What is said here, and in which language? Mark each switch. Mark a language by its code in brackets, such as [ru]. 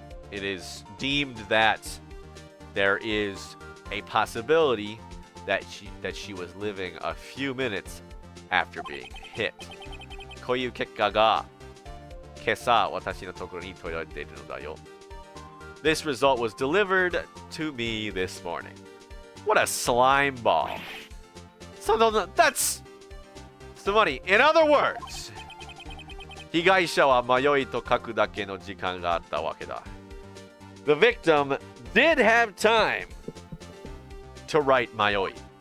[en] It is deemed that there is a possibility that she was living a few minutes after being hit. [ja] こういう結果が今朝私のところに届いているのだよ. [en] This result was delivered to me this morning. What a slime ball. So that's funny. In other words, [ja] 被害者は迷いと書くだけの時間があったわけだ. [en] The victim did have time to write 迷い.